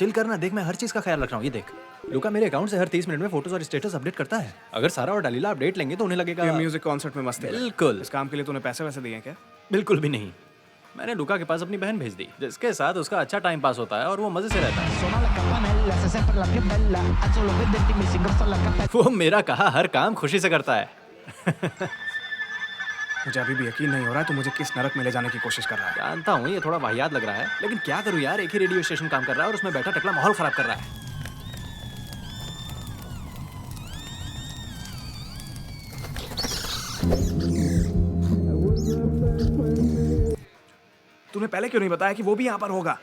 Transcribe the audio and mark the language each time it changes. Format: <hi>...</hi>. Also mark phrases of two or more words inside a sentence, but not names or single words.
<hi>चिल करना, देख मैं हर चीज का ख्याल रख रहा हूँ। ये देख, लुका मेरे अकाउंट से हर 30 मिनट में फोटोज और</hi> <en>status update</en> <hi>करता है। अगर सारा और डलीला अपडेट लेंगे तो उन्हें लगेगा ये</hi> <en>music concert</en> <hi>में मस्ती है। बिल्कुल। इस काम के लिए तूने पैसे वैसे दिए हैं क्या? बिल्कुल भी नहीं। मैंने लुका के पास अपनी बहन भेज दी, जिसके साथ उसका अच्छा</hi> <en>time pass</en> <hi>होता है और वो मजे से रहता है।</hi> <it>Suona la campanella, sei sempre la più bella. Alzo lo vederti mi si ingrossa la cappella.</it> <hi>वो मेरा कहा हर काम खुशी से करता है। मुझे अभी भी यकीन नहीं हो रहा है तू मुझे किस नरक में ले जाने की कोशिश कर रहा है। जानता हूँ ये थोड़ा वाहियात लग रहा है, लेकिन क्या करूँ यार, एक ही</hi> <en>radio station</en> <hi>काम कर रहा है और उसमें बैठा टकला माहौल खराब कर रहा है। तूने पहले क्यों नहीं बताया कि वो भी यहाँ पर होगा?</hi>